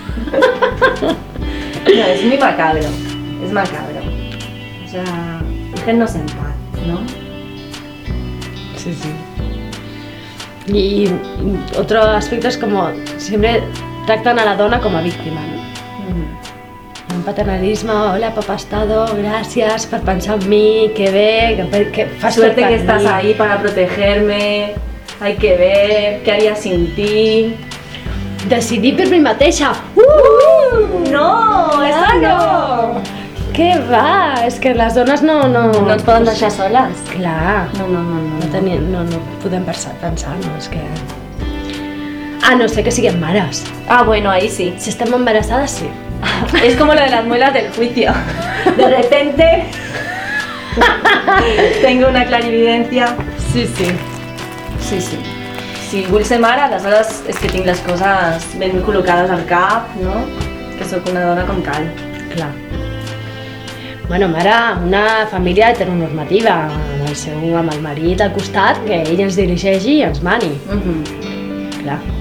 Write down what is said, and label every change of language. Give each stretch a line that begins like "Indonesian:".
Spanish: No, es muy macabro, es macabro. O sea, déjennos en paz, ¿no? Sí, sí. Y otro aspecto es como siempre tractan a la dona como a víctima, ¿no?
Catalan: Paternalisme, hola, papa estado, gràcies per pensar en mi, que bé, que fas suerte per que mi.
Spanish: Estás ahí para protegerme, hay que ver, què haría sin ti.
Catalan: Decidir per mi mateixa.
Spanish: No, eso no.
Catalan: Què va, és que les dones no... No, no ens poden deixar soles. Clar. No, podem pensar, no, és que... Ah, no sé, que siguem mares.
Spanish: Ah, bueno, ahí sí.
Catalan: Si estem embarassades, sí.
Spanish: Es como lo de las muelas del juicio. De repente tengo una clarividencia. Sí, sí. Sí, sí.
Catalan: Si vull ser mare, aleshores és que tinc les coses ben col·locades al cap, no? Que sóc una dona com cal. Clar. Bueno, mare, una família heteronormativa, amb el marit al costat, que ell ens dirigeixi i ens mani. Clar.